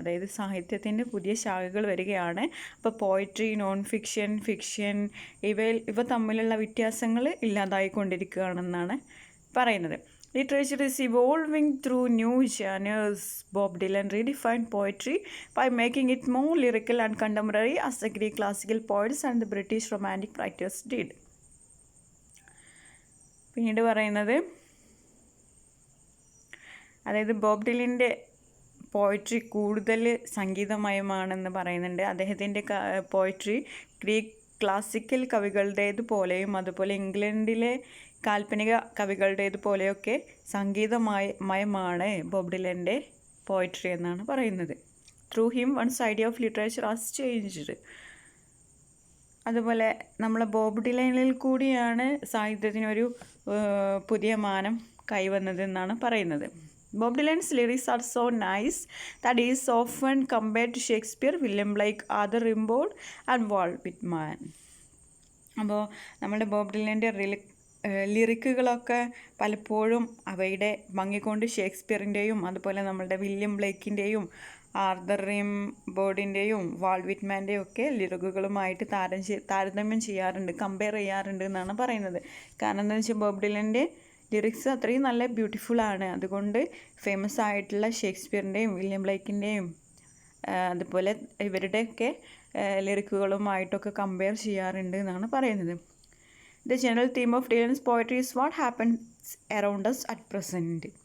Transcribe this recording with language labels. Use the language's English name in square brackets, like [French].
[Malayalam] അതായത് സാഹിത്യത്തിൻ്റെ പുതിയ ശാഖകൾ വരികയാണ്. അപ്പോൾ പോയട്രി, നോൺ ഫിക്ഷൻ, ഫിക്ഷൻ ഇവ തമ്മിലുള്ള വ്യത്യാസങ്ങൾ ഇല്ലാതായിക്കൊണ്ടിരിക്കുകയാണെന്നാണ് പറയുന്നത്. [English] Literature is evolving through new genres. Bob Dylan redefined poetry by making it more lyrical and contemporary as the Greek classical poets and the British romantic writers did. [Malayalam] പിന്നീട് പറയുന്നത്, അതായത് Bob ഡിലിൻ്റെ poetry കൂടുതൽ സംഗീതമയമാണെന്ന് പറയുന്നുണ്ട്. അദ്ദേഹത്തിൻ്റെ പോയട്രി ഗ്രീക്ക് ക്ലാസിക്കൽ കവികളുടേതുപോലെയും അതുപോലെ ഇംഗ്ലണ്ടിലെ കാൽപ്പനിക കവികളുടേതുപോലെയൊക്കെ സംഗീതമയമാണ് Bob ഡിലൻ്റെ poetry എന്നാണ് പറയുന്നത്. [English] Through him one's idea of literature has changed. [Malayalam] അതുപോലെ നമ്മളെ ബോബ് ഡിലനിൽ കൂടിയാണ് സാഹിത്യത്തിനൊരു പുതിയ മാനം കൈവന്നതെന്നാണ് പറയുന്നത്. [English] Bob Dylan's lyrics are so nice that he is often compared to Shakespeare, William Blake, Arthur Rimbaud and Walt Whitman. [Malayalam] അപ്പോൾ നമ്മുടെ ബോബ് ഡിലൻ്റെ ലിറിക്കുകളൊക്കെ പലപ്പോഴും അവയുടെ ഭംഗികൊണ്ട് ഷേക്സ്പിയറിൻ്റെയും അതുപോലെ നമ്മളുടെ വില്യം ബ്ലേക്കിൻ്റെയും ആർതർ റിംബോർഡിൻ്റെയും വാൾട്ട് വിറ്റ്മാൻ്റെയും ഒക്കെ ലിറിക്കുകളുമായിട്ട് താരതമ്യം ചെയ്യാറുണ്ട്, കമ്പയർ ചെയ്യാറുണ്ട് എന്നാണ് പറയുന്നത്. കാരണം എന്താണെന്ന് വെച്ചാൽ ബോബ് ഡിലൻ്റെ ലിറിക്സ് അത്രയും നല്ല ബ്യൂട്ടിഫുൾ ആണ്. അതുകൊണ്ട് ഫേമസ് ആയിട്ടുള്ള ഷേക്സ്പിയറിൻ്റെയും വില്യം ബ്ലേക്കിൻ്റെയും അതുപോലെ ഇവരുടെയൊക്കെ ലിറിക്കുകളുമായിട്ടൊക്കെ കമ്പയർ ചെയ്യാറുണ്ട് എന്നാണ് പറയുന്നത്. [English] The general theme of Dylan's poetry is what happens around us at present.